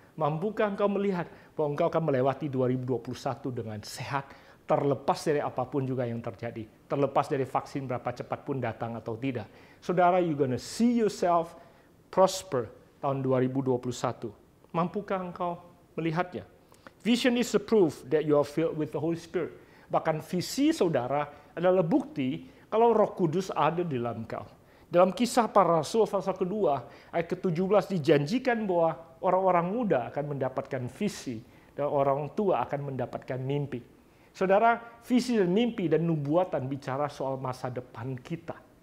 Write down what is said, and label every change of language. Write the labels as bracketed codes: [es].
[id] Mampukah engkau melihat bahwa engkau akan melewati 2021 dengan sehat, terlepas dari apapun juga yang terjadi, terlepas dari vaksin berapa cepat pun datang atau tidak? [en] Saudara, you're gonna see yourself prosper tahun 2021. [id] Mampukah engkau melihatnya? [en] Vision is the proof that you are filled with the Holy Spirit. [id] Bahkan visi saudara adalah bukti kalau Roh Kudus ada di dalam engkau. Dalam Kisah Para Rasul pasal kedua, ayat ke-17 dijanjikan bahwa orang-orang muda akan mendapatkan visi dan orang tua akan mendapatkan mimpi. Saudara, visi dan mimpi dan nubuatan bicara soal masa depan kita.